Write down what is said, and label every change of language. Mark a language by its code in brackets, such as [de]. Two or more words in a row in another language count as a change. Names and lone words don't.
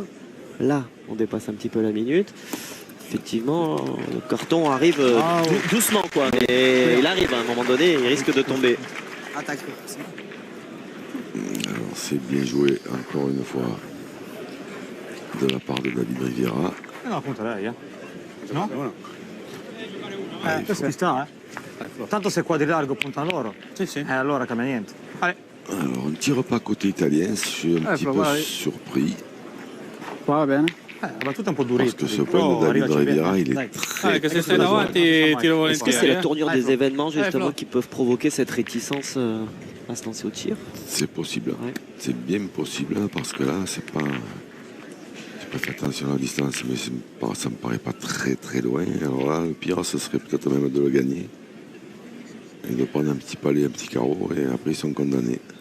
[fr] Là, on dépasse un petit peu la minute. Effectivement, le carton arrive doucement, quoi. Mais il arrive à un moment donné, il risque de tomber. Attaque. Alors, c'est bien joué, encore une fois, de la part de David Riviera. [it] No, appunto lei, no? Questo ci sta, Tanto se qua di largo puntano loro. Sì, sì. Allora cambia niente. [fr] Allez. Alors, on ne tire pas côté italien, je suis un petit peu surpris. [it] Qua va bene. La battuta è un po' [fr] Parce [it] duretta. [fr] que ce point de David Riviera, il est très... [it] Che se stai davanti tiro [fr] Est-ce que c'est [it] volentieri. [fr] la tournure des événements, justement, qui peuvent provoquer cette réticence à se lancer au tir? C'est possible. Ouais. C'est bien possible, parce que là, c'est pas... J'ai pas fait attention à la distance, mais ça me paraît pas très très loin. Alors là, le pire, ce serait peut-être même de le gagner. Et de prendre un petit palais, un petit carreau, et après ils sont condamnés.